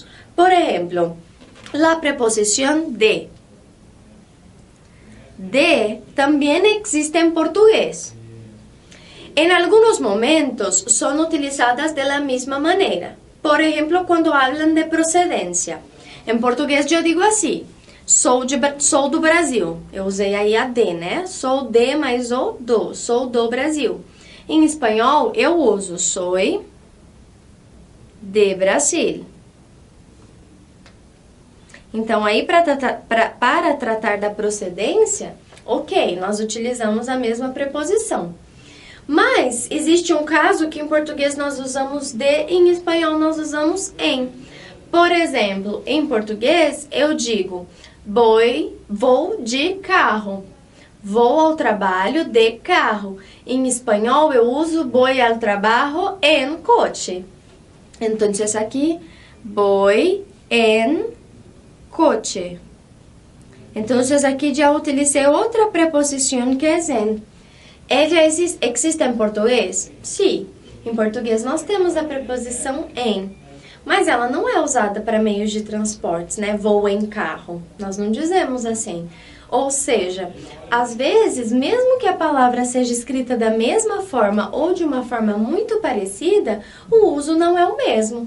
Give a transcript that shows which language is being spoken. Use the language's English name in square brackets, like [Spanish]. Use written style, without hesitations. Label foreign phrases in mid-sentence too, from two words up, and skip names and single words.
[Spanish] Por ejemplo, la preposición de. De también existe en portugués. En algunos momentos son utilizadas de la misma manera. Por ejemplo, cuando hablan de procedencia. [Portuguese] En português eu digo assim: sou do Brasil. Eu usei aí a de, né? Sou de mais o do. Sou do Brasil. Em espanhol, eu uso [Spanish] soy de Brasil. [Portuguese] Então, aí para tratar da procedência, ok, nós utilizamos a mesma preposição. Mas existe um caso que em português nós usamos de, em espanhol nós usamos em. Por exemplo, em português eu digo vou de carro. Vou ao trabalho de carro. Em espanhol eu uso [Spanish] voy al trabajo en coche. [Portuguese] Então, aqui, [Spanish] voy en coche. [Portuguese] Então, aqui já utilicei outra preposição que é en. Ella existe em português? Sim, em português nós temos a preposição em, mas ela não é usada para meios de transportes, né? Vou em carro, nós não dizemos assim. Ou seja, às vezes, mesmo que a palavra seja escrita da mesma forma ou de uma forma muito parecida, o uso não é o mesmo.